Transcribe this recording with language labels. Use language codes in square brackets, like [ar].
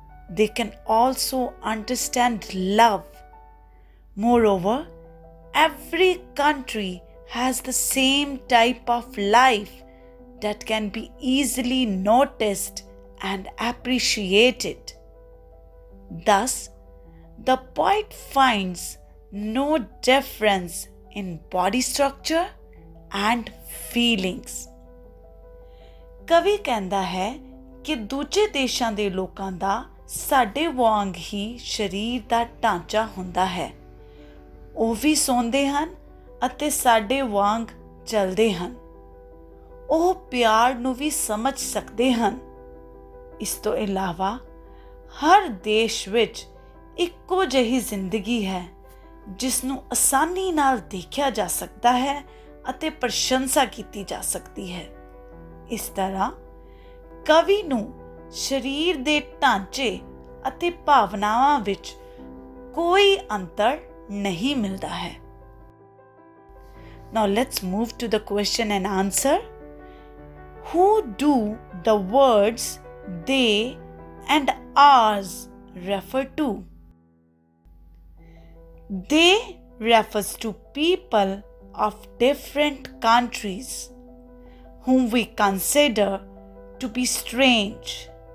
[en] They can also understand love. Moreover, every country has the same type of life that can be easily noticed and appreciated. Thus, the poet finds no difference in body structure and feelings. [pa] ਕਵੀ ਕਹਿੰਦਾ ਹੈ ਕਿ ਦੂਜੇ ਦੇਸ਼ਾਂ ਦੇ ਲੋਕਾਂ ਦਾ ਸਾਡੇ ਵਾਂਗ ਹੀ ਸਰੀਰ ਦਾ ਢਾਂਚਾ ਹੁੰਦਾ ਹੈ। ਉਹ ਵੀ ਸੌਂਦੇ ਹਨ ਅਤੇ ਸਾਡੇ ਵਾਂਗ ਚੱਲਦੇ ਹਨ। ਉਹ ਪਿਆਰ ਨੂੰ ਵੀ ਸਮਝ ਸਕਦੇ ਹਨ। ਇਸ ਤੋਂ ਇਲਾਵਾ ਹਰ ਦੇਸ਼ ਵਿੱਚ ਇੱਕੋ ਜਿਹੀ ਜ਼ਿੰਦਗੀ ਹੈ ਜਿਸ ਨੂੰ ਆਸਾਨੀ ਨਾਲ ਦੇਖਿਆ ਜਾ ਸਕਦਾ ਹੈ ਅਤੇ ਪ੍ਰਸ਼ੰਸਾ ਕੀਤੀ ਜਾ ਸਕਦੀ ਹੈ। ਇਸ ਤਰ੍ਹਾਂ ਕਵੀ ਨੂੰ ਸਰੀਰ ਦੇ ਢਾਂਚੇ ਅਤੇ ਭਾਵਨਾਵਾਂ ਵਿੱਚ ਕੋਈ ਅੰਤਰ ਨਹੀਂ ਮਿਲਦਾ ਹੈ। [en] Now let's move to the question and answer. Who do the words they and ours refer to? They refers to people of different countries whom we consider to be strange.